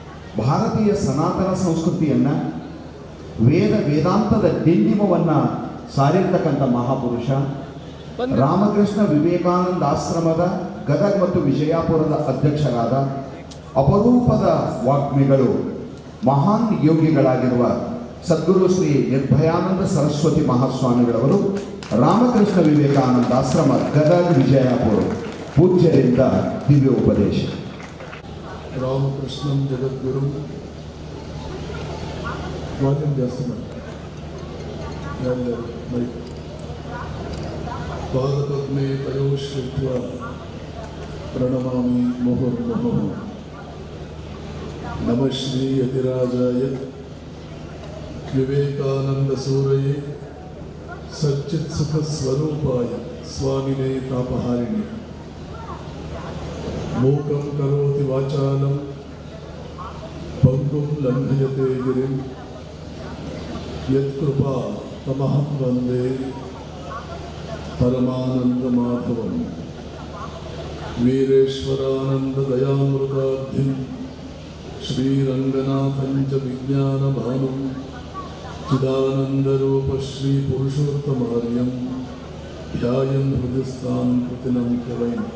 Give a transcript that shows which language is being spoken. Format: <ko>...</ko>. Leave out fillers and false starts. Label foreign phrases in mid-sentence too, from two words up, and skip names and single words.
<kn>ಭಾರತೀಯ ಸನಾತನ ಸಂಸ್ಕೃತಿಯನ್ನು ವೇದಾಂತದ ಡಿಂಡಿಮವನ್ನು ಸಾರಿರ್ತಕ್ಕಂಥ ಮಹಾಪುರುಷ, ರಾಮಕೃಷ್ಣ ವಿವೇಕಾನಂದ ಆಶ್ರಮದ ಗದಗ ಮತ್ತು ವಿಜಯಪುರದ ಅಧ್ಯಕ್ಷರಾದ ಅಪರೂಪದ ವಾಗ್ಮಿಗಳು, ಮಹಾನ್ ಯೋಗಿಗಳಾಗಿರುವ ಸದ್ಗುರು ಶ್ರೀ ನಿರ್ಭಯಾನಂದ ಸರಸ್ವತಿ ಮಹಾಸ್ವಾಮಿಗಳವರು ರಾಮಕೃಷ್ಣ ವಿವೇಕಾನಂದ ಆಶ್ರಮ ಗದಗ ವಿಜಯಪುರ ಪೂಜ್ಯರಿಂದ ದಿವ್ಯ ಉಪದೇಶ.</kn> <sa>ರಾಮಕೃಷ್ಣಂ ಜಗದ್ಗುರು</sa> <kn>ವಾಲ್ಯೂಮ್ ಜಾಸ್ತಿ ಮಾಡಿ</kn> <sa>ಪಾದಪದ್ಮೆ ತಯೋಶ್ರಿತ್ವ ಪ್ರಣಮಾಮಿ ಮುಹುರ್ಮುಹುಃ. ನಮಃ ಶ್ರೀ ಯತಿರಾಜಾಯ ವಿವೇಕಾನಂದ ಸೂರಯೇ ಸಚ್ಚಿತ್ ಸುಖ ಸ್ವರೂಪಾಯ ಸ್ವಾಮಿನೇ ತಾಪಹಾರಿಣಿ. ಮೂಕಂ ಕರೋತಿ ವಾಚಾಲಂ ಪಂಗುಂ ಲಂಘಯತೆ ಗಿರಿಂ ಯತ್ಕೃಪಾ ತಮಹಂ ವಂದೇ ಪರಮಾನಂದ ಮಾಧವಂ. ವೀರೇಶ್ವರಾನಂದ ದಯಾಮೃತಾಬ್ಧಿಂ ಶ್ರೀರಂಗನಾಥಂ ಚ ವಿಜ್ಞಾನ ಭಾನುಂ ಚಿದಾನಂದರೂಪ ಶ್ರೀ ಪುರುಷೋತ್ತಮಾರ್ಯಂ ಧ್ಯಾಯನ್ ಹೃದಯಸ್ಥಾಂ ಕೃತಿನಂ ಕವೈ.</sa>